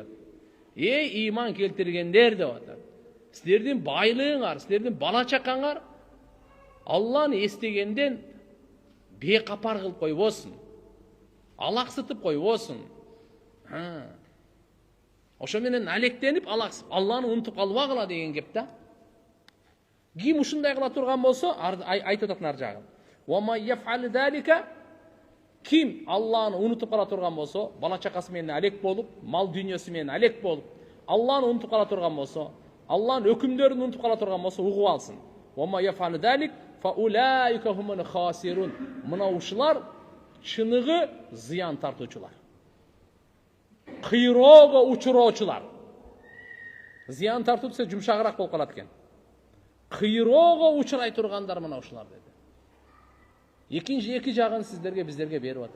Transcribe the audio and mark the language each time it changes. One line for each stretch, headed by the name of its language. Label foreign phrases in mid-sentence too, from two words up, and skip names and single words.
Kyrgyz: Эй иман келтиргендер деп атат. Силердин байлыгыңар, силердин бала чакаңар Алланы эстегенден бекапар кылып койбосун. Алаксытып койбосун. Ошо менен алектенип, алаксып, Алланы унутуп калбагыла деген кеп да. Ким ушундай кыла турган болсо, айтып атат нар жагын.
Arabic: ومن يفعل ذلك,
Kyrgyz: ким Алланы унутуп кала турган болсо, бала чакасы менен алек болуп, мал дүйнөсү менен алек болуп, Алланы унутуп кала турган болсо, Алланын өкүмдөрүн унутуп кала турган болсо, угуп алсын.
Arabic: ومن يفعل ذلك فأولئك هم الخاسرون.
Kyrgyz: Мына ушулар чыныгы зыян тартуучулар. Кыйроого учуроочулар. Зыян тартуу десе жумшагыраак болуп калат экен. Кыйроого учурай тургандар мына ушулар деди. Эки жагын сиздерге биздерге берип атат.